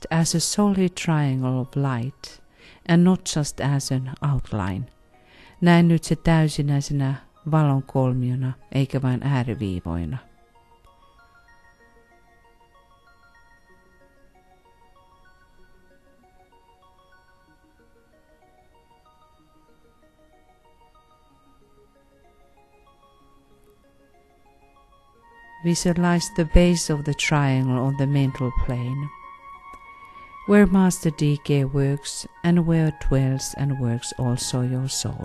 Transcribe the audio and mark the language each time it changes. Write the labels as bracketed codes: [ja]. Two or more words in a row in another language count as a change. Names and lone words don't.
[en] as a solid triangle of light and not just as an outline. [fi] Näe nyt se täysinäisenä valon kolmiona eikä vain ääriviivoina. [en] Visualize the base of the triangle on the mental plane, where Master DK works and where dwells and works also your soul.